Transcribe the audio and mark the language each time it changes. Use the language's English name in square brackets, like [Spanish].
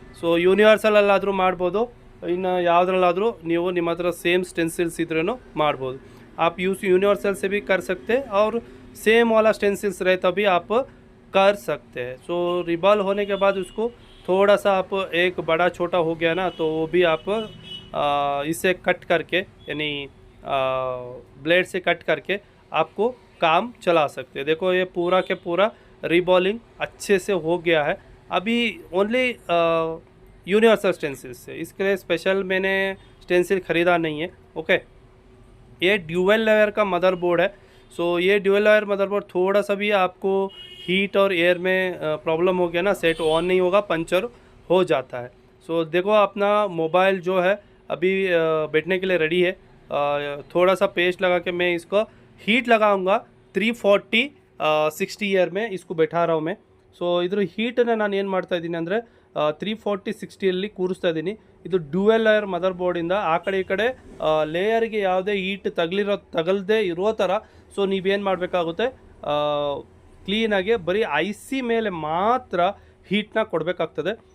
[Kannada] So ಯೂನಿವರ್ಸಲಲ್ಲಾದರೂ ಮಾಡ್ಬೋದು, ಇನ್ನು ಯಾವುದ್ರಲ್ಲಾದರೂ ನೀವು ನಿಮ್ಮ ಹತ್ರ ಸೇಮ್ स्टेंसिल्स [Hindi] इधर [Kannada] ಮಾಡ್ಬೋದು. [Hindi] आप यूनिवर्सल से भी कर सकते हैं और सेम वाला स्टेंसिल्स रहे तभी आप कर सकते हैं. सो रिबॉल होने के बाद उसको थोड़ा सा आप एक बड़ा छोटा हो गया ना, तो वो भी आप इससे कट करके, यानी ब्लेड से कट करके आपको काम चला सकते हैं। देखो ये पूरा के पूरा रीबॉलिंग अच्छे से हो गया है। अभी ओनली यूनिवर्सल स्टेंसिल से, इसके लिए स्पेशल मैंने स्टेंसिल ख़रीदा नहीं है। ओके, ये ड्यूअल लेयर का मदरबोर्ड है। सो ये ड्यूअल लेयर मदरबोर्ड थोड़ा सा भी आपको हीट और एयर में प्रॉब्लम हो गया ना, सेट ऑन नहीं होगा, पंचर हो जाता है। सो देखो अपना मोबाइल जो है अभी बैठने के लिए रेडी है। थोड़ा सा पेस्ट लगा के मैं इसको हीट लगाऊंगा 340 60 ईयर में इसको बैठा रहा हूँ मैं। [Kannada] ಸೊ ಇದ್ರ ಹೀಟನ್ನು ನಾನು ಏನು ಮಾಡ್ತಾ ಇದ್ದೀನಿ ಅಂದರೆ 340 60ಯಲ್ಲಿ ಕೂರಿಸ್ತಾ ಇದ್ದೀನಿ। ಇದು ಡ್ಯುವೆಲ್ ಲೇಯರ್ ಮದರ್ ಬೋರ್ಡಿಂದ ಆ ಕಡೆ ಈ ಕಡೆ ಲೇಯರ್ಗೆ ಯಾವುದೇ ಹೀಟ್ ತಗಲದೇ ಇರೋ ಥರ ಸೊ ನೀವೇನು ಮಾಡಬೇಕಾಗುತ್ತೆ, ಕ್ಲೀನಾಗಿ ಬರೀ ಐ ಸಿ ಮೇಲೆ ಮಾತ್ರ ಹೀಟ್ನ ಕೊಡಬೇಕಾಗ್ತದೆ।